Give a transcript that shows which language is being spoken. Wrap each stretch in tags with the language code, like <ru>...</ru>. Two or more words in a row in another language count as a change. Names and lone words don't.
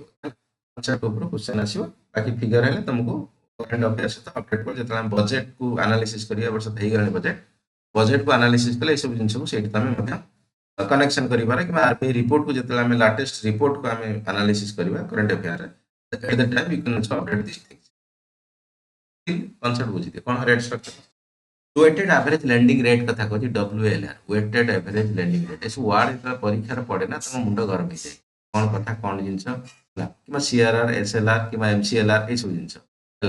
<or>କନସେପ୍ଟ ଉପରେ କ୍ୱେଶ୍ଚନ ଆସିବ, ବାକି ଫିଗର ହେଲେ ତମକୁ</or> <en>current affair</en> <or>ସହିତ ଅପଡେଟ୍ କରି, ଯେତେବେଳେ ଆମେ ବଜେଟକୁ ଆନାଲିସିସ୍ କରିବା, ବର୍ଷ ହେଇଗଲାଣି ବଜେଟକୁ ଆନାଲିସିସ୍ କଲେ ଏସବୁ ଜିନିଷକୁ ସେଇଠି ତମେ ମଧ୍ୟ କନେକ୍ସନ କରିପାରେ, କିମ୍ବା</or> <en>RBI report</en> <or>ଯେତେବେଳେ ଆମେ</or> <en>latest report</en> <or>ଆମେ ଆନାଲିସିସ୍ କରିବା</or> <en>current affair, at the time you can also update these things.</en> <or>କନସେପ୍ଟ ବୁଝିଦିଅ କଣ</or> <en>rate structure. weighted average lending rate</en> <or>କଥା କହୁଛି,</or> <en>WLR, weighted average lending rate.</en> <or>ଏସବୁ ୱାର୍ଡ ଯେତେବେଳେ ପରୀକ୍ଷାରେ ପଡେ ନା, ତମ ମୁଣ୍ଡ ଗରମ ହେଇଯାଏ, କଣ କଥା କଣ ଜିନିଷ ହେଲା, କିମ୍ବା CRR, SLR କିମ୍ବା MCLR ଏସବୁ ଜିନିଷ ହେଲା।</or>